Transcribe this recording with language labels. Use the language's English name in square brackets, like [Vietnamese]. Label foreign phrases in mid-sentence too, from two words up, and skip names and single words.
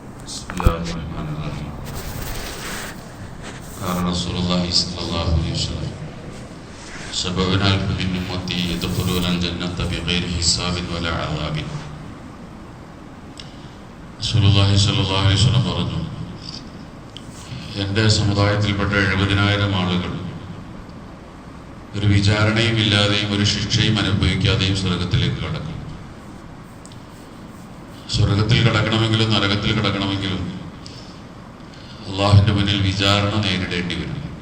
[Arabic] بسم الله الرحمن الرحيم. قال رسول الله صلى الله عليه وسلم: 70,000 من أمتي يدخلون الجنة بغير حساب ولا عذاب. [Malayalam] റസൂലുള്ളാഹി [Arabic] صلى الله عليه وسلم [Malayalam] പറഞ്ഞു, എൻ്റെ സമുദായത്തിൽപ്പെട്ട 70,000 ആളുകൾ ഒരു വിചാരണയും ഇല്ലാതെയും ഒരു ശിക്ഷയും അനുഭവിക്കാതെയും സ്വർഗത്തിലേക്ക് കടക്കും. സ്വർഗത്തിൽ കിടക്കണമെങ്കിലും നരകത്തിൽ കിടക്കണമെങ്കിലും അള്ളാഹുവിൻ്റെ മുന്നിൽ വിചാരണ നേരിടേണ്ടി വരും.